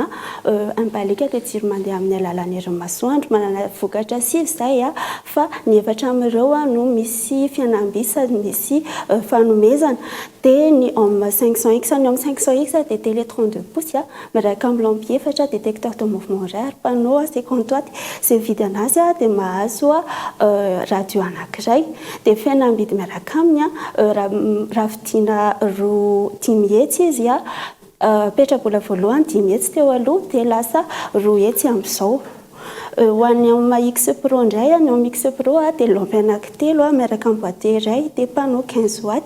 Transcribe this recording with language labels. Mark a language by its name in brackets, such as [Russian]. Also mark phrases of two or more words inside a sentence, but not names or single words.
[Malagasy] Ambalika dia jiro mandeha amin'ny alalan'ny herin'ny masoandro, manana vokatra 6 izay fa ny 4 amin'ireo no misy fianam-bisa, misy fanomezana. Dia ny homme 500X, ny homme 500X dia [French] télé 32 pouces, [Malagasy] miaraka amin'ny lampy 4, [French] détecteur de mouvement horaire, panneau, 50 watts. [Malagasy] Izay vidy anazy dia mahazo radio anankiray. Dia fihenam-bidy miaraka aminy raha vidiana 5 hetsy izy petrabola voalohany 5 hetsy teo aloha dia lasa 2 hetsy amin'izao. Ho an'ny amin'ny X Pro indray, ny amin'ny X Pro dia lampy anankitelo miaraka amin'ny boîte iray dia [French] panneau 15 watts.